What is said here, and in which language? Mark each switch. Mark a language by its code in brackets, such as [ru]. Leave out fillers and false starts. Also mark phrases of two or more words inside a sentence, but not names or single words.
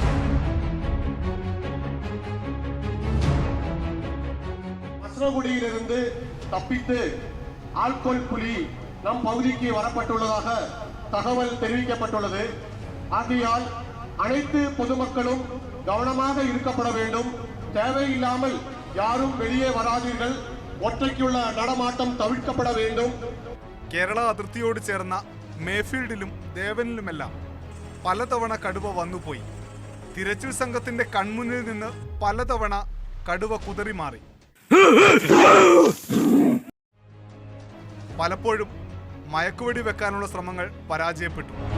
[ta] மசனகுடியிலிருந்து தப்பித்து ஆல்கோல் புலி நம் பகுதிக்கு வரப்பட்டுள்ளதாக தகவல் தெரிவிக்கப்பட்டுள்ளது. ஆகையால் அனைத்து பொதுமக்களும் கவனமாக இருக்கப்பட வேண்டும். தேவையில்லாமல் யாரும் வெளியே வராதீர்கள். ஒற்றைக்குள்ள நடமாட்டம் தவிர்க்கப்பட வேண்டும். [ml] കേരള അതിർത്തിയോട് ചേർന്ന മേഫീൽഡിലും ദേവനിലുമെല്ലാം പലതവണ കടുവ വന്നുപോയി. തിരച്ചിൽ സംഘത്തിന്റെ കൺമുന്നിൽ നിന്ന് പലതവണ കടുവ കുതറി മാറി. പലപ്പോഴും മയക്കുവെടി വെക്കാനുള്ള ശ്രമങ്ങൾ പരാജയപ്പെട്ടു.